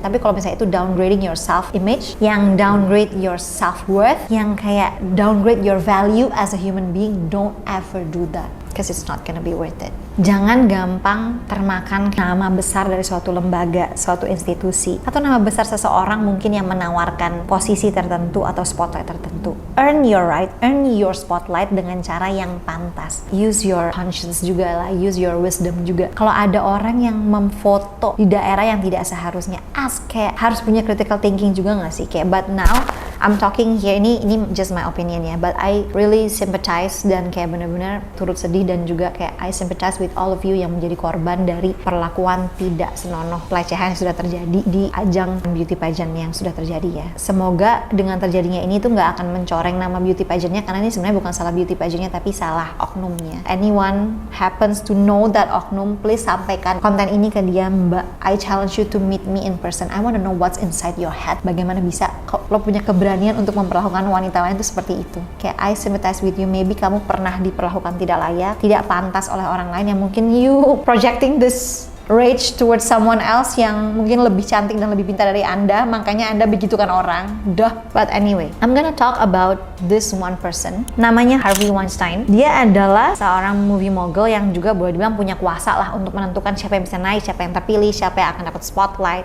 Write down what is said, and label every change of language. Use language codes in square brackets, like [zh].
[id] Tapi kalau misalnya itu [en] downgrading your self-image, yang downgrade your self-worth, [id] yang kayak [en] downgrade your value as a human being, don't ever do that. Because it's not gonna be worth it. [id] Jangan gampang termakan nama besar dari suatu lembaga, suatu institusi, atau nama besar seseorang mungkin yang menawarkan posisi tertentu atau spotlight tertentu. [en] Earn your right, earn your spotlight [id] dengan cara yang pantas. [en] Use your conscience [id] juga lah, [en] use your wisdom [id] juga. Kalau ada orang yang memfoto di daerah yang tidak seharusnya, ask, kayak harus punya critical thinking juga nggak sih? Kayak [en] but now I'm talking here, [id] ini [en] just my opinion [id] ya, [en] but I really sympathize [id] dan kayak benar-benar turut sedih dan juga kayak [en] I sympathize with all of you [id] yang menjadi korban dari perlakuan tidak senonoh pelecehan yang sudah terjadi di ajang beauty pageant yang sudah terjadi ya. Semoga dengan terjadinya ini tuh nggak akan mencoreng nama beauty pageantnya, karena ini sebenarnya bukan salah beauty pageantnya tapi salah oknumnya. [en] Anyone happens to know that oknum, please [id] sampaikan konten ini ke dia, [en] Mbak. I challenge you to meet me in person. I want to know what's inside your head. [id] Bagaimana bisa lo punya keberanian untuk memperlakukan wanita lain itu seperti itu. Kayak [en] I sympathize with you. [id] Maybe kamu pernah diperlakukan tidak layak, tidak pantas oleh orang lain, yang mungkin [en] you projecting this rage towards someone else [id] yang mungkin lebih cantik dan lebih pintar dari Anda, makanya Anda begitukan orang. [en] But anyway, I'm gonna talk about this one person. [id] Namanya Harvey Weinstein. Dia adalah seorang movie mogul yang juga boleh dibilang punya kuasa lah untuk menentukan siapa yang bisa naik, siapa yang terpilih, siapa yang akan dapat spotlight.